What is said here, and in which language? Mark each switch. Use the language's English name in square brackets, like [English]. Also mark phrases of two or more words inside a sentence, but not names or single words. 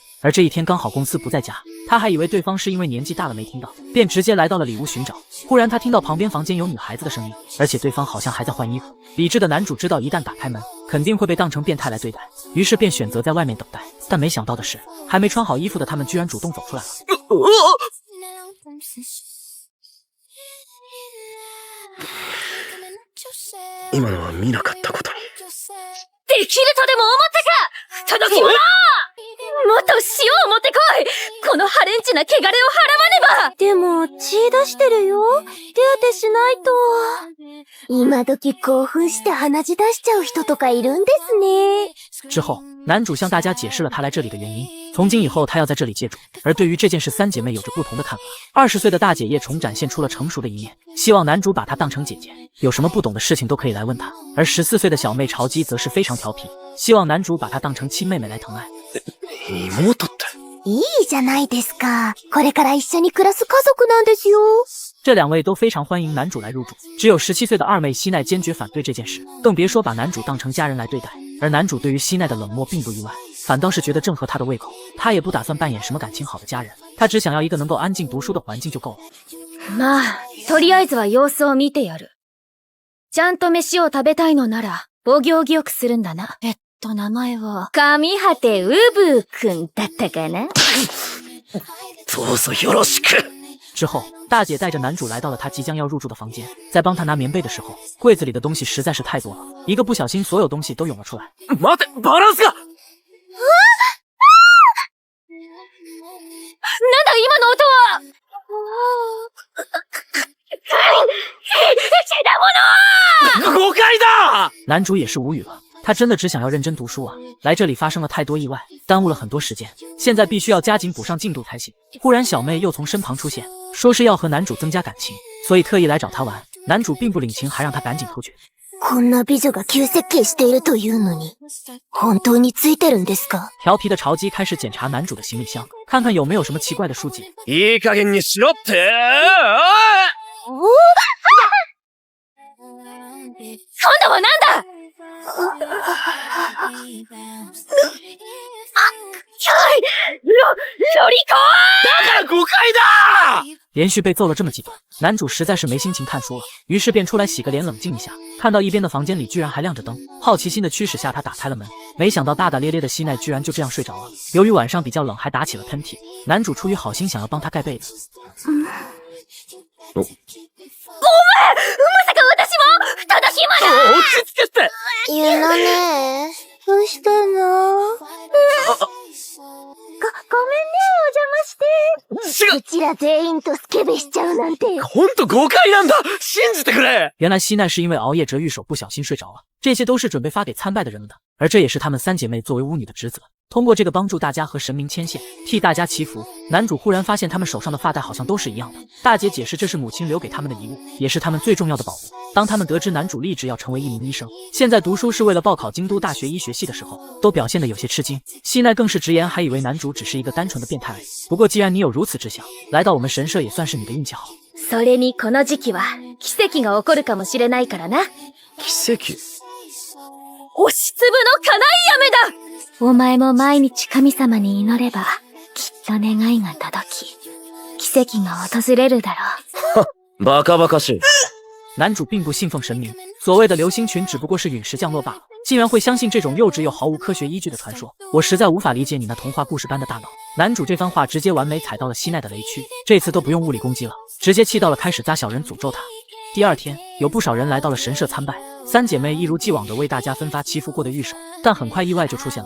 [Chinese] 而这一天刚好公司不在家，他还以为对方是因为年纪大了没听到，便直接来到了里屋寻找。忽然他听到旁边房间有女孩子的声音，而且对方好像还在换衣服。理智的男主知道一旦打开门，肯定会被当成变态来对待，于是便选择在外面等待。但没想到的是，还没穿好衣服的他们居然主动走出来了。 [Japanese] 今のは見なかったことに。できるとでも思ったか、不届き者！もっと塩を持ってこい！このハレンチな汚れを払わねば！でも、血出してるよ。手当てしないと。今時興奮して鼻血出しちゃう人とかいるんですね。 [Chinese] 之后，男主向大家解释了他来这里的原因。从今以后，他要在这里借住。而对于这件事，3姐妹有着不同的看法。20岁的大姐叶虫展现出了成熟的一面，希望男主把她当成姐姐，有什么不懂的事情都可以来问她。而14岁的小妹潮姬则是非常调皮，希望男主把她当成亲妹妹来疼爱。 [Japanese] 妹って。いいじゃないですか。これから一緒に暮らす家族なんですよ。 [Chinese] 这2位都非常欢迎男主来入住，只有17岁的二妹希奈坚决反对这件事，更别说把男主当成家人来对待。而男主对于希奈的冷漠并不意外，反倒是觉得正合他的胃口。他也不打算扮演什么感情好的家人，他只想要一个能够安静读书的环境就够了。 [Japanese] まあ、とりあえずは様子を見てやる。ちゃんと飯を食べたいのなら、お行儀よくするんだな。名前は、上果てうぶくんだったかな？どうぞよろしく。 [Chinese] 之后，大姐带着男主来到了他即将要入住的房间，在帮他拿棉被的时候，柜子里的东西实在是太多了，一个不小心，所有东西都涌了出来。 [Japanese] 待て、バランスが。なんだ今の音は！誤解だ！ [Chinese] 男主也是无语了。他真的只想要认真读书啊！来这里发生了太多意外，耽误了很多时间，现在必须要加紧补上进度才行。忽然小妹又从身旁出现，说是要和男主增加感情，所以特意来找他玩。男主并不领情，还让他赶紧突厥。 [Japanese] こんな美女が急接近しているというのに、本当についてるんですか？ [Chinese] 调皮的潮姬开始检查男主的行李箱，看看有没有什么奇怪的书籍。 [Japanese] いい加減にしろって！今度はなんだ！ロリコ！だから誤解だ！ [Chinese] 连续被揍了这么几顿，男主实在是没心情看书了，于是便出来洗个脸冷静一下。看到一边的房间里居然还亮着灯，好奇心的驱使下他打开了门，没想到大大咧咧的希奈居然就这样睡着了。由于晚上比较冷，还打起了喷嚏，男主出于好心想要帮他盖被子。 [Japanese] ごめん！まさか私もただ暇だ！落ち着けって！ゆなね、どうしたの？ごめんね、お邪魔して。うちら全員とスケベしちゃうなんて。ほんと誤解なんだ！信じてくれ！ [Chinese] 原来希奈是因为熬夜折玉手不小心睡着了，这些都是准备发给参拜的人们的，而这也是她们3姐妹作为巫女的职责。通过这个帮助大家和神明牵线，替大家祈福。男主忽然发现他们手上的发带好像都是一样的。大姐解释这是母亲留给他们的遗物，也是他们最重要的宝物。当他们得知男主立志要成为一名医生，现在读书是为了报考京都大学医学系的时候，都表现得有些吃惊。希奈更是直言，还以为男主只是一个单纯的变态而已。不过既然你有如此志向，来到我们神社也算是你的运气好。 [Japanese] それにこの時期は奇跡が起こるかもしれないからな。奇跡？押しつぶの叶い雨だ！お前も毎日神様に祈れば、きっと願いが届き、奇跡が訪れるだろう。バカバカしい。 [Chinese] 男主并不信奉神明，所谓的流星群只不过是陨石降落罢了，竟然会相信这种幼稚又毫无科学依据的传说，我实在无法理解你那童话故事般的大脑。男主这番话直接完美踩到了希奈的雷区，这次都不用物理攻击了，直接气到了开始扎小人诅咒他。第二天，有不少人来到了神社参拜，3姐妹一如既往地为大家分发祈福过的玉手，但很快意外就出现了。